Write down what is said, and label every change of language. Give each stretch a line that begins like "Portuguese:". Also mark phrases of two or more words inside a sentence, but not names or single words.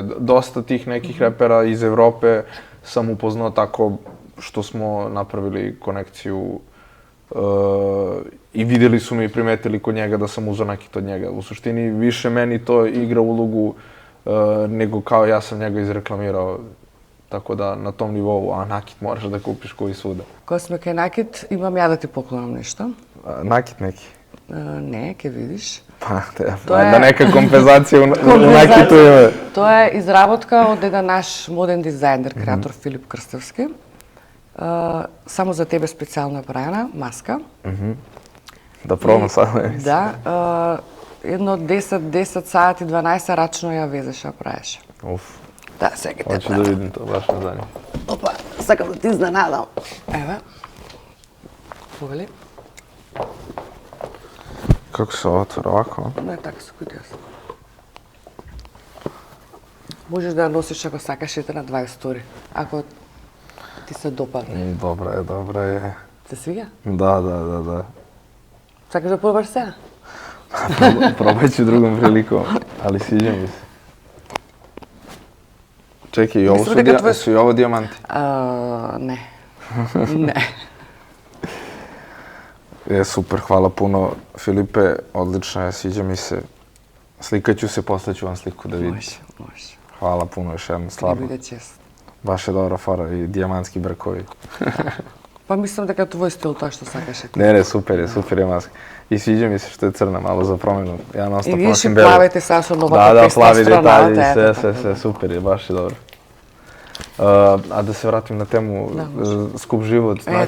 Serbian: Dosta tih nekih repera iz Evrope sam upoznao tako što smo napravili konekciju i vidjeli su me i primetili kod njega da sam uzeo nakit od njega. U suštini više meni to igra ulogu nego kao ja sam njega izreklamirao, tako da na tom nivou, a nakit moraš da kupiš koji svuda.
Macedonian: Кога сме кај накид, имам ја да ти поклонам нешто.
Serbian: Nakit neki?
Macedonian: Не, ќе видиш.
Serbian: Pa, To je- da neka kompenzacija u nakitu ima.
Macedonian: Тоа е изработка од еден наш моден дизајнер, креатор Филип Крстевски. Само за тебе специјално направена маска.
Serbian: Da probam sad.
Macedonian: Да, едно 10 сати, 12 рачно ја везеше, ја правеше. Uf, Да, сега те
Serbian: hoću da vidim to, baš me zanima.
Macedonian: Опа, сакам да ти изненадам. Еве. Погали?
Serbian: Kako se ovo otvara ovako?
Macedonian: Не, така се кутија. Можеш да ја носиш ако сакаш ете на 20 стори, ако ти се допадне.
Serbian: Dobra je.
Macedonian: Се свиѓа?
Serbian: Da.
Macedonian: Сакаш да пробаш сега?
Serbian: Probat ću drugom prilikom, ali sviđa mi se. Čekaj, i ovo
Macedonian: Mislim дека твој-
Serbian: su i ovo dijamanti?
Macedonian: Не. Не.
Serbian: Super, hvala puno Filipe, odlično je, sviđa mi se. Slikat ću se, poslaću vam sliku da vidite.
Macedonian: Може.
Serbian: Hvala puno još jednom,
Macedonian: Ти
Serbian: stvarno.
Macedonian: биде чест.
Serbian: Baš je dobra fora i dijamantski brkovi.
Macedonian: Па мислам дека твој стил тоа што сакаше. Не, супер е маска. И свиѓа ми се што е црна, мало за промену. Ја И настоп вие носим ще бело. плавите сега со новата Да, песна плави детали, страната. се, супер е, баш е добро. А да се вратим на тему скуп живот, накид,